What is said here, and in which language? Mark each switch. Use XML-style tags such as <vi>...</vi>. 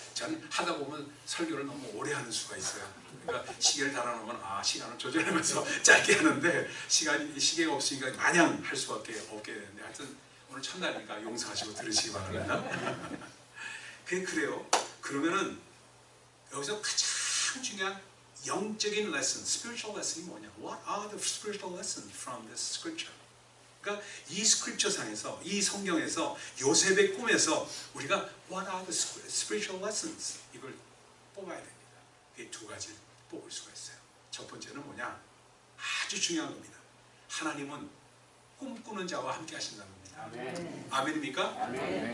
<ko>저는 하다 보면 설교를 너무 오래 하는 수가 있어요. 그러니까 시계를 달아놓으면 시간을 조절하면서 짧게 하는데 시계가 없으니까 마냥 할 수밖에 없게 되는데 하여튼 오늘 첫날이니까 용서하시고 들으시기 바랍니다. 그래요. 그러면은 여기서 가장 중요한 영적인 레슨,</ko> <en>spiritual lesson</en> <ko>이 뭐냐?</ko> <en>What are the spiritual lessons from this scripture?</en> <ko>그러니까 이 스크립처 상에서, 이 성경에서 요셉의 꿈에서 우리가</ko> <en>What are the spiritual lessons?</en> <ko>이걸 뽑아야 됩니다. 이 두 가지를 뽑을 수가 있어요. 첫 번째는 뭐냐? 아주 중요한 겁니다. 하나님은 꿈꾸는 자와 함께 하신다는 겁니다. 아멘. 아멘입니까? 아멘.</ko>